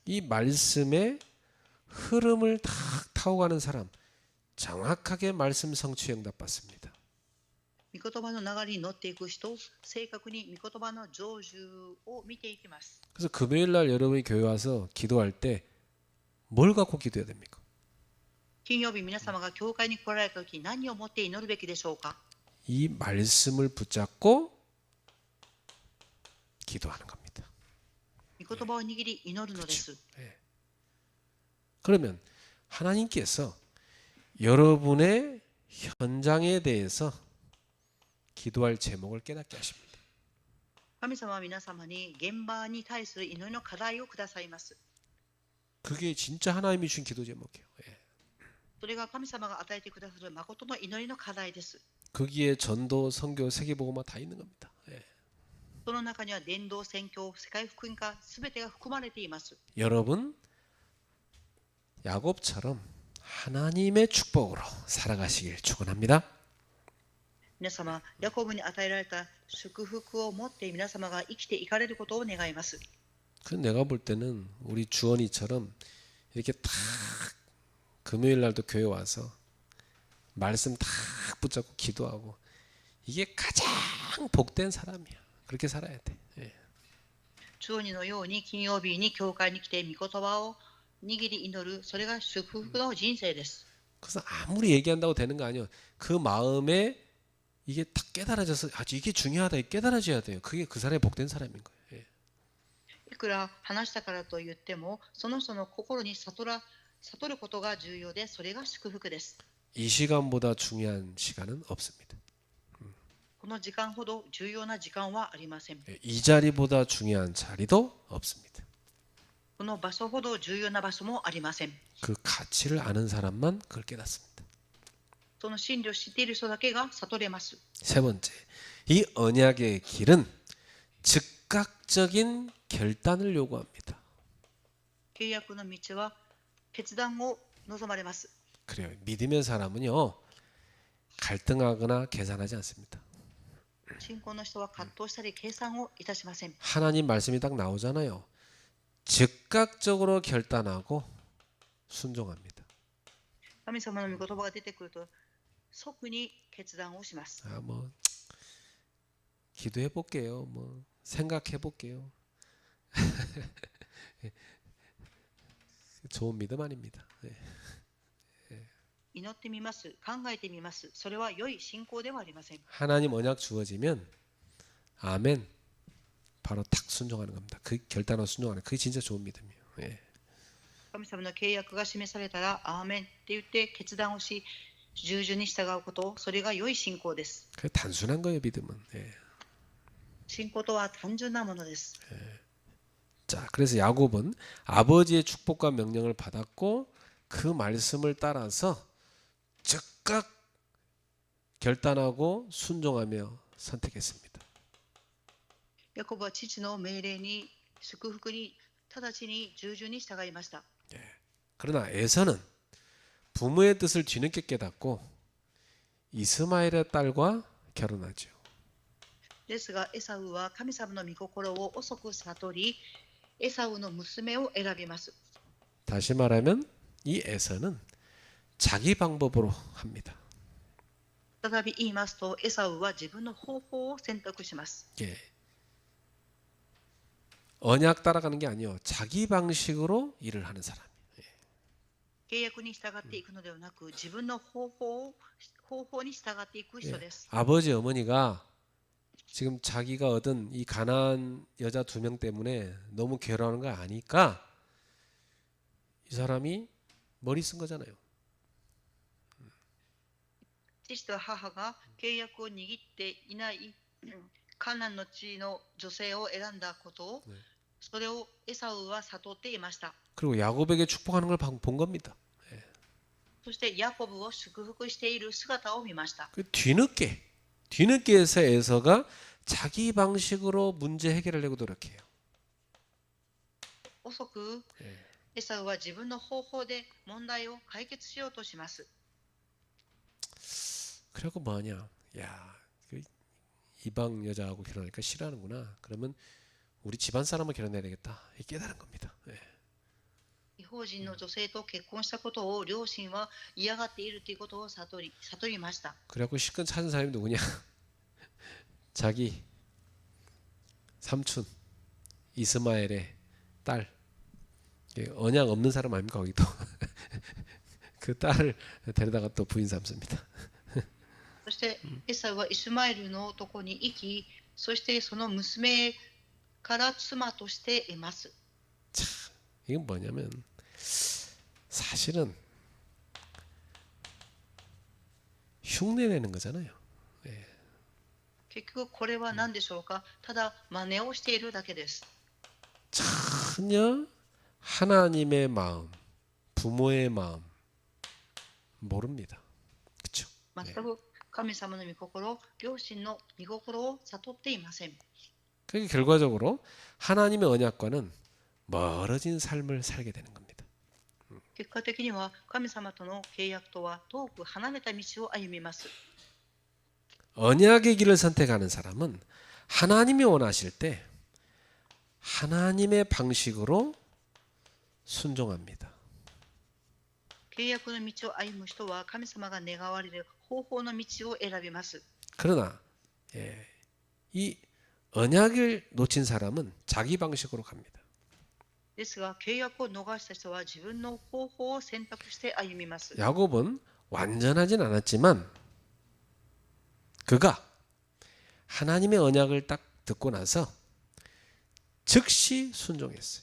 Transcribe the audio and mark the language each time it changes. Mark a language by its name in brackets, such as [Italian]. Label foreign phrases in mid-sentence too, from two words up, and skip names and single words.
[Korean] 이 말씀의 흐름을 탁 타고 가는 사람 정확하게 말씀 성취 응답 받습니다. [Japanese] 御言葉の流れに乗っていく人、正確に御言葉の成就を見ていきます。 [Korean] 그래서 금요일 날 여러분이 교회 와서 기도할 때 뭘 갖고 기도해야 됩니까? [Japanese] 金曜日皆様が教会に来られた時、何を持って祈るべきでしょうか？ [Korean] 이 말씀을 붙잡고 기도하는 겁니다. [Japanese] 御言葉を握り祈るのです。 [Korean] 그러면 하나님께서 여러분의 현장에 대해서 기도할 제목을 깨닫게 하십니다. [Japanese] 神様は皆様に現場に対する祈りの課題をくださいます。 [Korean] 그게 진짜 하나님이 주신 기도 제목이에요. [Japanese] それが神様が与えてくださる誠の祈りの課題です。 [Korean] 거기에 전도, 선교, 세계복음화 다 있는 겁니다. [Japanese] その中には伝道、宣教、世界福音化、すべてが含まれています。 [Korean] 여러분 야곱처럼 하나님의 축복으로 살아가시길 축원합니다. [Japanese] 皆様、ヤコブに与えられた祝福を持って皆様が生きていかれることを願います。 [Korean] 그 내가 볼 때는 우리 주원이처럼 이렇게 딱 금요일 날도 교회 와서 말씀 딱 붙잡고 기도하고 이게 가장 복된 사람이야. 그렇게 살아야 돼. 예. [Japanese] 中二のように金曜日に教会に来て御言葉を握り祈る、それが祝福の人生です。 [Korean] 그래서 아무리 얘기한다고 되는 거 아니에요. 그 마음에 이게 딱 깨달아져서 아주 이게 중요하다. 깨달아져야 돼요. 그게 그 사람의 복된 사람인 거예요. 예. [Japanese] いくら話したからと言っても、その人の心に悟ることが重要で、それが祝福です。 [Korean] 이 시간보다 중요한 시간은 없습니다. [Japanese] この時間ほど重要な時間はありません。 [Korean] 예, 이 자리보다 중요한 자리도 없습니다. [Japanese] この場所ほど重要な場所もありません。 [Korean] 그 가치를 아는 사람만 그걸 깨닫습니다. [Japanese] その真理を知っている人だけが悟れます。 [Korean] 세 번째, 이 언약의 길은 즉각적인 결단을 요구합니다. [Japanese] 契約の道は決断を望まれます。 [Korean] 그래요. 믿음의 사람은요 갈등하거나 계산하지 않습니다. [Japanese] 信仰の人は葛藤したり計算をいたしません。 [Korean] 하나님 말씀이 딱 나오잖아요. 즉각적으로 결단하고 순종합니다. [Japanese] 神様の御言葉が出てくると即に決断をします。 [Korean] 아, 뭐 기도해 볼게요. 뭐 생각해 볼게요. 좋은 믿음 아닙니다. 예. [Japanese] 祈ってみます、考えてみます。それは良い信仰ではありません。 [Korean] 하나님 언약 주어지면 아멘. 바로 탁 순종하는 겁니다. 그 결단하고 순종하는 그게 진짜 좋은 믿음이에요. 예. [Japanese] 神様の契約が示されたらアーメンって言って決断をし、従順に従うこと、それが良い信仰です。 [Korean] 그게 단순한 거예요, 믿음은. 예. [Japanese] 信仰とは単純なものです。 [Korean] 자, 그래서 야곱은 아버지의 축복과 명령을 받았고 그 말씀을 따라서 즉각 결단하고 순종하며 선택했습니다. [Japanese] ヤコブは父の命令に祝福に直ちに従順に従いました。 [Korean] 그러나 에서는 부모의 뜻을 뒤늦게 깨닫고 이스마엘의 딸과 결혼하죠. [Japanese] ですがエサウは神様の御心を遅く悟り、エサウの娘を選びます。 [Korean] 다시 말하면 이 에서는 자기 방법으로 합니다. [Japanese] 再び言いますと、エサウは自分の方法を選択します。 [Korean] 예. 언약 따라가는 게 아니요. 자기 방식으로 일을 하는 사람. [Japanese] 契約に従っていくのではなく、自分の方法に従っていく人です。 [Korean] 아버지 어머니가 지금 자기가 얻은 이 가난한 여자 2명 때문에 너무 괴로워하는 거 아니까 이 사람이 머리 쓴 거잖아요. [Japanese] 父と母が契約を握っていないカナンの地の女性を選んだことを、それをエサウは悟っていました。 [Korean] 그리고 야곱에게 축복하는 걸 본 겁니다. [Japanese] そしてヤコブを祝福している姿を見ました。 [Korean] 그 뒤늦게 해서 에서가 자기 방식으로 문제 해결을 하려고 노력해요. [Japanese] 遅くエサウは自分の方法で問題を解決しようとします。 [Korean] 그리고 뭐하냐? 야, 그 이방 여자하고 결혼하니까 싫어하는구나. 그러면 우리 집안 사람을 결혼해야 되겠다. 깨달은 겁니다. 예. [Japanese] 違法人の女性と結婚したことを両親は嫌がっているということを悟りました。 [Korean] 그래갖고 시큰 찾은 사람이 누구냐? 자기 삼촌 이스마엘의 딸. 언약 없는 사람 아닙니까 거기도. 그 딸을 데려다가 또 부인 삼습니다. [Japanese] そしてエサウはイスマエルのとこに行き、そしてその娘から妻として得ます。 [Korean] 참, 이건 뭐냐면 사실은 흉내내는 거잖아요. [Japanese] 結局これは何でしょうか。ただ真似をしているだけです。 [Korean] 전혀 하나님의 마음, 부모의 마음 모릅니다. 그렇죠? [Japanese] 全く神様の御心、両親の御心を悟っていません。 [Korean] 그게 결과적으로 하나님의 언약과는 멀어진 삶을 살게 되는 겁니다. [Japanese] 結果的には神様との契約とは遠く離れた道を歩みます。 [Korean] 언약의 길을 선택하는 사람은 하나님이 원하실 때 하나님의 방식으로 순종합니다. [Japanese] 契約の道を歩む人は神様が願われる方法の道を選びます。 [Korean] 그러나 이 언약을 놓친 사람은 자기 방식으로 갑니다. [Japanese] ですが、契約を逃した人は自分の方法を選択して歩みます。 [Korean] 야곱은 완전하진 않았지만 그가 하나님의 언약을 딱 듣고 나서 즉시 순종했어요.